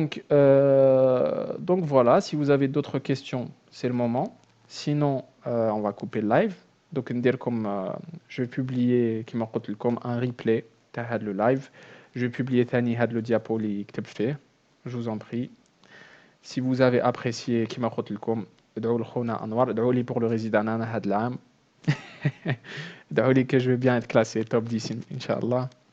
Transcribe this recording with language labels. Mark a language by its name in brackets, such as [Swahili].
[French] Donc voilà, si vous avez d'autres questions, c'est le moment. Sinon, on va couper le live. Donc, je vais publier comme un replay de le live. Je vais publier le diapo [Arabic] اللي كتب فيه. [French] Je vous en prie. Si vous avez apprécié [Arabic] كما قلت لكم ادعوا لخونا انوار ادعوا لي [French] pour le résident [Arabic] هذا العام. ادعوا لي [French] que je vais bien être classé top 10 Inch'Allah.